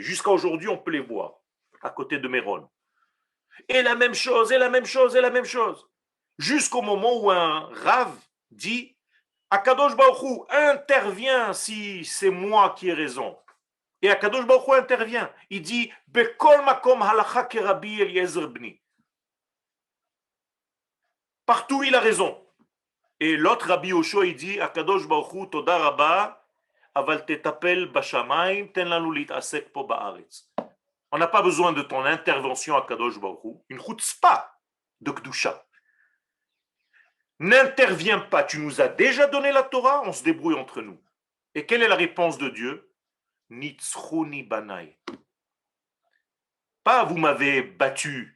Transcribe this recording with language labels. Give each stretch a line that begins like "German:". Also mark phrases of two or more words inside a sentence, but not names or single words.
French: Jusqu'à aujourd'hui, on peut les voir, à côté de Méron. Et la même chose, et la même chose, et la même chose. Jusqu'au moment où un Rav dit,
Hebrew: הקדוש ברוך הוא
French: intervient si c'est moi qui ai raison. Et
Hebrew: הקדוש ברוך הוא
French: intervient. Il dit,
Hebrew: בכל מקום הלכה כרבי אליעזר בני.
French: Partout il a raison. Et l'autre Rabbi Yoshua, il dit,
Hebrew: הקדוש ברוך הוא תודה רבה, אבל תטפל בשמים, תן לנו לעסוק פה בארץ.
French: On n'a pas besoin de ton intervention à
Hebrew: קדוש ברוך הוא,
French: une chutzpah de Kedusha. N'interviens pas, tu nous as déjà donné la Torah, on se débrouille entre nous. Et quelle est la réponse de Dieu?
Hebrew: נצחוני בני. Pas vous m'avez battu.